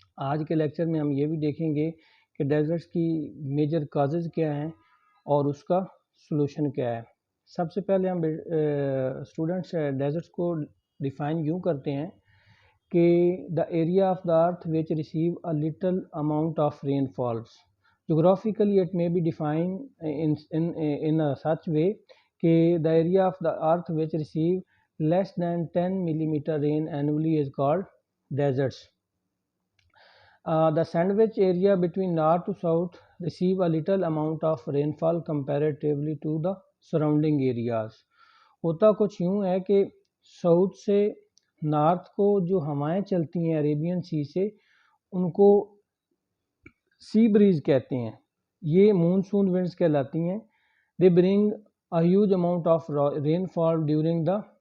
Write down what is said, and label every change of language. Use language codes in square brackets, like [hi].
[ur] آج کے لیکچر میں ہم یہ بھی دیکھیں گے کہ ڈیزرٹس کی میجر کازز کیا ہیں اور اس کا سلوشن کیا ہے۔ سب سے پہلے ہم اسٹوڈنٹس ڈیزرٹس کو ڈیفائن یوں کرتے ہیں کہ [en] the area of the earth which receive a little amount of rainfalls. Geographically it may be defined in a such way [ur] کہ [en] the area of the earth which receive less than 10 millimeter rain annually is called deserts. The sandwich area between north to south receive a little amount of rainfall comparatively to the surrounding areas. [ur] ہوتا کچھ یوں ہے کہ south سے north کو جو ہوائیں چلتی ہیں عربین سی سے، ان کو سی بریز کہتے ہیں، یہ مونسون ونڈز کہلاتی ہیں۔ [en] they bring a huge amount of rainfall during the